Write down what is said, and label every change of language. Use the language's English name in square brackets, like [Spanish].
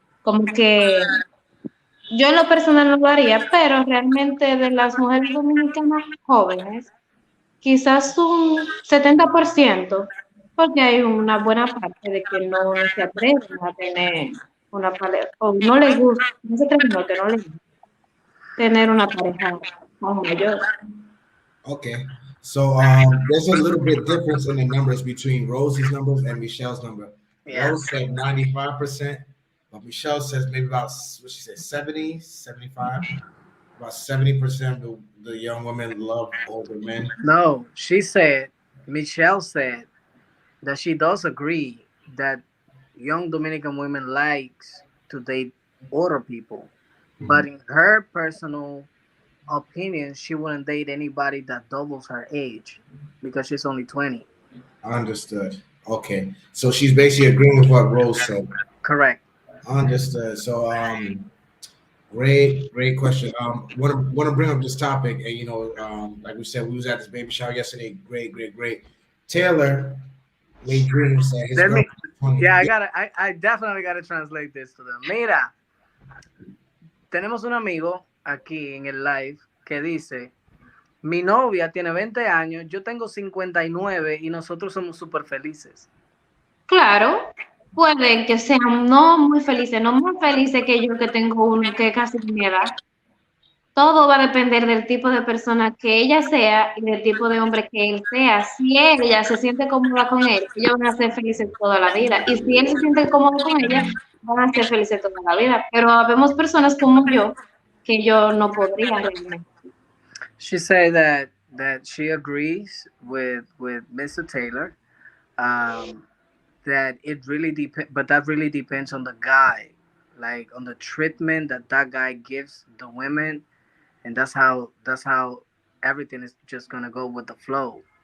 [Spanish] Como que yo en lo personal no lo haría, pero realmente de las mujeres dominicanas jóvenes, quizás un 70%, porque hay una buena parte de que no se atreven a tener una pareja, o no les gusta, no se atreven, no, que no les gusta tener una pareja más mayor. [English] Okay. So there's a little bit difference in the numbers between Rose's numbers and Michelle's number. Yeah. Rose said 95%, but Michelle says maybe about what she said 70, 75. About 70% of the young women love older men. No, Michelle said that she does agree that young Dominican women likes to date older people, but in her personal opinion, she wouldn't date anybody that doubles her age because she's only 20. Understood. Okay. So she's basically agreeing with what Rose said. Correct. Understood. So great question. Want to bring up this topic, and like we said, we was at this baby shower yesterday. Great. Taylor made dreams that his Let me, girlfriend. yeah, I definitely gotta translate this to them. [Spanish] Mira, tenemos un amigo aquí en el live que dice, mi novia tiene 20 años, yo tengo 59 y nosotros somos súper felices. Claro, puede que sean no muy felices, no más felices que yo que tengo uno que casi mi edad. Todo va a depender del tipo de persona que ella sea y del tipo de hombre que él sea. Si ella se siente cómoda con él, ellos van a ser felices toda la vida. Y si él se siente cómodo con ella, van a ser felices toda la vida. Pero habemos personas como yo que yo no podría realmente. [English] She said that she agrees with Mr. Taylor, that it really depends, but that really depends on the guy, like on the treatment that guy gives the women, and that's how everything is just gonna go with the flow.